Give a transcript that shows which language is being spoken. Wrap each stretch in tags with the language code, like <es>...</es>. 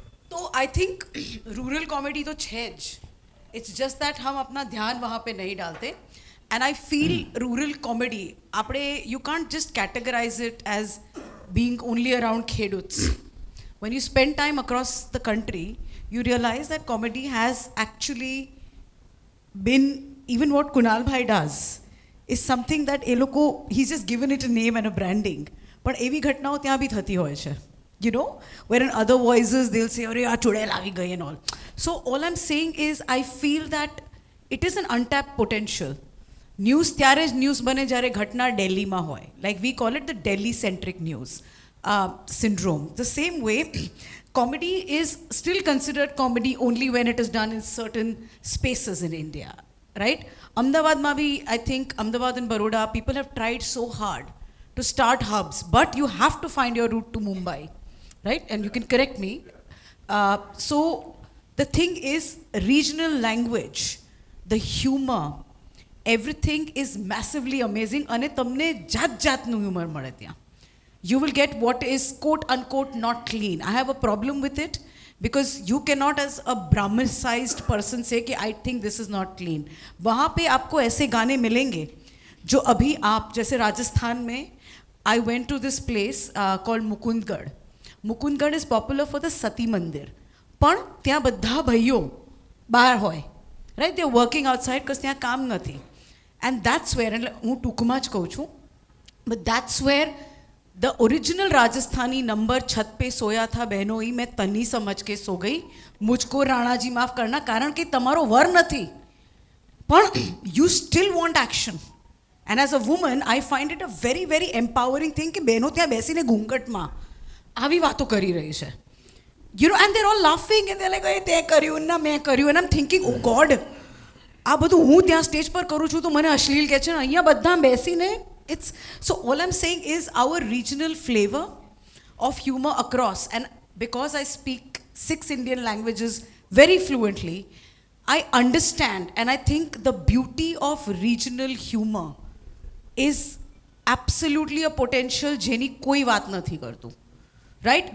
<hi>तो</hi> <en>I think rural comedy</en> <hi>तो है ज.</hi> <en>it's just that</en> <hi>हम अपना ध्यान वहाँ पे नहीं डालते.</hi> <en>And I feel rural comedy આપણે you can't just categorize it as being only around ખેડૂts. When you spend time across the country, you realize that comedy has actually been, even what Kunal Bhai does is something that</en> <gu>એ લોકો</gu> <en>he's just given it a name and a branding.</en> <gu>પણ એવી ઘટનાઓ ત્યાં બી થતી હોય છે.</gu> <en>You know, where in other voices they'll say,</en> <gu>"Arey, chudel avi gayi,"</gu> <en>and all. So all I'm saying is, I feel that it is an untapped potential.</en> <gu>News ત્યારે જ news બને જ્યારે ઘટના દિલ્હીમાં હોય.</gu> <en>Like we call it the Delhi centric news syndrome. The same way, comedy is still considered comedy only when it is done in certain spaces in India, right? Ahmedabadમાં bhi, I think Ahmedabad and Baroda, people have tried so hard to start hubs, but you have to find your route to Mumbai, right? And you can correct me. So the thing is, regional language, the humor, everything is massively amazing.</en> <gu>અને તમને જાત જાતનું humour મળે ત્યાં.</gu> <en>You will get what is quote unquote not clean. I have a problem with it because you cannot as a Brahmin-sized person say कि I think this is not clean.</en> <hi>वहाँ पे आपको ऐसे गाने मिलेंगे जो अभी आप, जैसे राजस्थान में,</hi> <en>I went to this place called Mukundgarh. Mukundgarh is popular for the Sati Mandir.</en> <gu>પણ ત્યાં બધા ભાઈઓ બહાર હોય, right?</gu> <en>They are working outside because</en> <gu>ત્યાં કામ નથી.</gu> <en>And that's where, and</en> <gu>હું ટૂંકમાં જ કહું છું,</gu> <en>but that's where the original Rajasthani number</en> <hi>छत पे सोया था बहनोई मैं तनी समझ के सो गई मुझको राणा जी माफ करना कारण</hi> <gu>કે તમારો વર નથી પણ</gu> <en>you still want action. And as a woman I find it a very very empowering thing</en> <gu>કે બહેનો ત્યાં બેસીને ઘૂંઘટમાં આવી વાતો કરી રહી છે.</gu> <en>You know, and they're all laughing and they're like, "Hey,</en> <gu>તે કર્યું ના મેં કર્યું,"</gu> <en>and I'm thinking, oh God,</en> <gu>આ બધું હું ત્યાં સ્ટેજ પર કરું છું તો મને અશ્લીલ કહે છે, અહીંયા બધા બેસીને.</gu> <en>It's so all I'm saying is our regional flavor of humor across, and because I speak 6 Indian languages very fluently, I understand, and I think the beauty of regional humor is absolutely a potential</en> <gu>જેની કોઈ વાત નથી કરતું,</gu> <en>right?</en>